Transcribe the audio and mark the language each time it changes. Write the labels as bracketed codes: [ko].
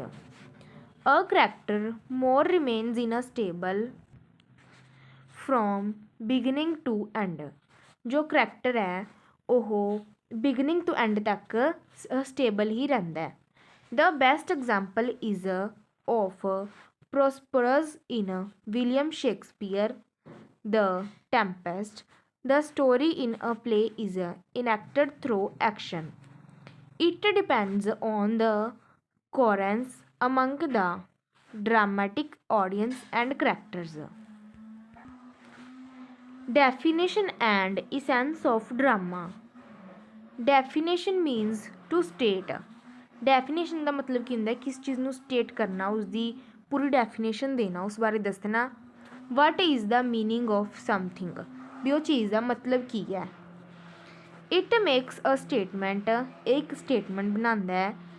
[en] a character more remains in a stable from beginning to end, [pa] ਜੋ character ਹੈ ਉਹ beginning to and ਤੱਕ stable ਹੀ ਰਹਿੰਦਾ ਹੈ। [en] The best example is of Prospero's in William Shakespeare the Tempest. The story in a play is enacted through action. It depends on the coherence among the dramatic audience and characters. Definition and essence of drama. Definition means to state. [pa] Definition ਦਾ ਮਤਲਬ ਕੀ ਹੁੰਦਾ ਹੈ, ਕਿਸ ਚੀਜ਼ ਨੂੰ state ਕਰਨਾ, ਉਸਦੀ ਪੂਰੀ definition ਦੇਣਾ, ਉਸ ਬਾਰੇ ਦੱਸਣਾ। [en] what is the meaning of something, [pa] ਵੀ ਉਹ ਚੀਜ਼ ਦਾ ਮਤਲਬ ਕੀ ਹੈ। [en] it makes a statement, [pa] ਇਹ ਇੱਕ ਸਟੇਟਮੈਂਟ ਬਣਾਉਂਦਾ ਹੈ।